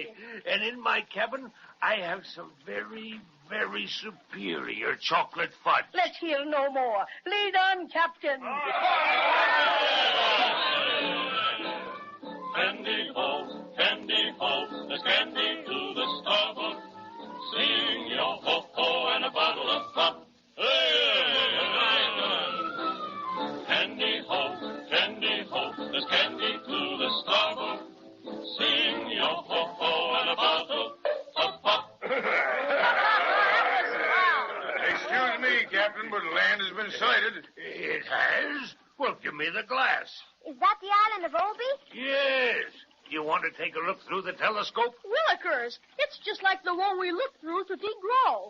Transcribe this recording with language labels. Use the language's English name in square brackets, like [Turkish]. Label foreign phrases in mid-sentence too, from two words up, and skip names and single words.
[English] And in my cabin, I have some very, very superior chocolate fudge. Let's hear no more. Lead on, Captain. Candy ho, candy there's candy to the starboard. Sing yo ho ho and a bottle of pop. Candy ho, there's candy to the starboard. Sing yo ho ho and a bottle of pop. Excuse me, Captain, but land has been sighted. It has? Well, give me the glass. Is that the island of Obi? Yes. You want to take a look through the telescope? Willikers, it's just like the one we looked through to Grove.